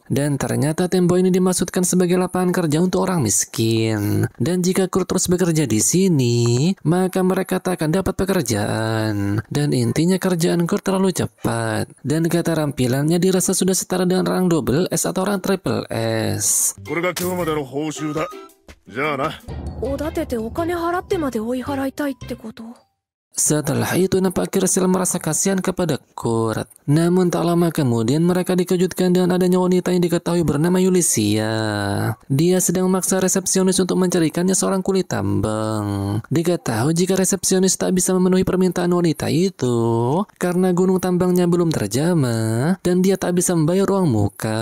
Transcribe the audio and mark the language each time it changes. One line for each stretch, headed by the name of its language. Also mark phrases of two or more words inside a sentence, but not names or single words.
Indonesian: Dan ternyata tembok ini dimaksudkan sebagai lapangan kerja untuk orang miskin. Dan jika Kurt terus bekerja di sini, maka mereka tak akan dapat pekerjaan. Dan intinya kerjaan Kurt terlalu cepat. Dan keterampilannya dirasa sudah setara dengan orang
English: double S
Indonesian: atau orang
English: triple S.
Japanese: これが今日までの報酬だ。じゃあな。おだててお金払ってまで追い払いたいってこと？
Indonesian: Setelah itu nampak Crystal merasa kasihan kepada Kurt. Namun tak lama kemudian mereka dikejutkan dengan adanya wanita yang diketahui bernama Yulicia. Dia sedang memaksa resepsionis untuk mencarikannya seorang kuli tambang. Diketahui jika resepsionis tak bisa memenuhi permintaan wanita itu karena gunung tambangnya belum terjamah dan dia tak bisa membayar uang muka.